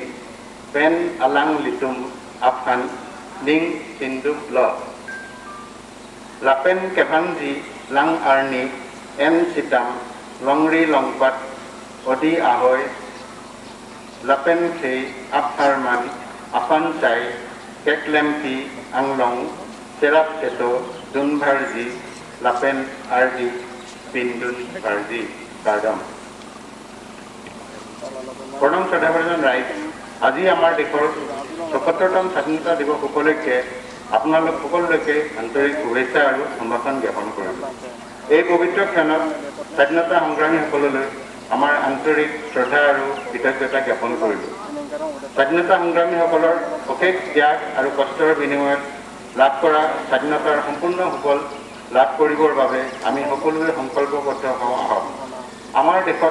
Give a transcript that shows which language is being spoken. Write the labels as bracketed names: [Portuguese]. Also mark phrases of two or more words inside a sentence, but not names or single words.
[Karbi] pen alang litum aphan ning sinduk lo lapen kevanji lang arni en sitam longri longpat odi ahoy lapen khei apharman apan chai keklempi anglong serap seto dunbharji lapen ardi pindun ardi kardam [Assamese] প্ৰণাম সাধাৰণ right আজি আমাৰ দেশৰ ৭৭তম স্বাধীনতা দিৱস উপলক্ষে আপোনালোক সকলোকে আন্তৰিক শুভেচ্ছা আৰু সম্ভাষণ জ্ঞাপন কৰিলোঁ এই পবিত্ৰ ক্ষণত স্বাধীনতা সংগ্ৰামীসকললৈ আমাৰ আন্তৰিক শ্ৰদ্ধা আৰু কৃতজ্ঞতা জ্ঞাপন কৰিলোঁ স্বাধীনতা সংগ্ৰামীসকলৰ অশেষ ত্যাগ আৰু কষ্টৰ বিনিময়ত লাভ কৰা স্বাধীনতাৰ সম্পূৰ্ণ সুফল লাভ কৰিবৰ বাবে আমি সকলোৱে সংকল্পবদ্ধ হওঁ আহক আমাৰ দেশত